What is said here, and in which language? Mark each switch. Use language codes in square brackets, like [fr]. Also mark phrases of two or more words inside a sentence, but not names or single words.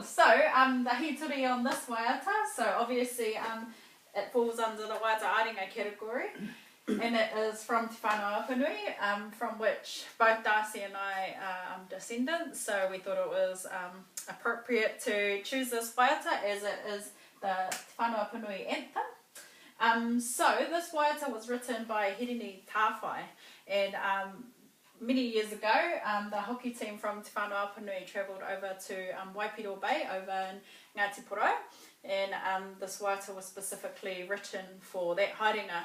[en] the hituri on this waiata, so obviously it falls under the [mi] waiata aringa [en] category, and it is from Te Whanau Apanui, from which both Darcey and I are descendants, so we thought it was appropriate to choose this waiata as it is the Te Whanau Apanui anthem. So this waiata was written by Hirini Tāwhai, and many years ago, the hockey team from Te Whanau Apanui travelled over to Waipiro Bay over in Ngāti Porou, and this waiata was specifically written for that haringa.